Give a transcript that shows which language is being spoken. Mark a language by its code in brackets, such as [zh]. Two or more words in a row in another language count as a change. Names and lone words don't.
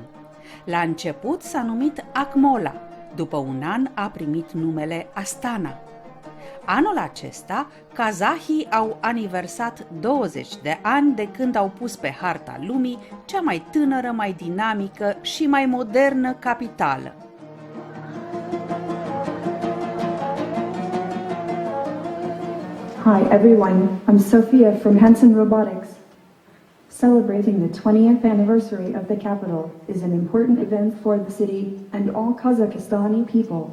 [ro] La început s-a numit Akmola, după un an a primit numele Astana. Anul acesta, kazahii au aniversat 20 de ani de când au pus pe harta lumii cea mai tânără, mai dinamică și mai modernă capitală. [en] Hi everyone, I'm Sophia from Hanson Robotics. Celebrating the 20th anniversary of the capital is an important event for the city and all Kazakhstani people.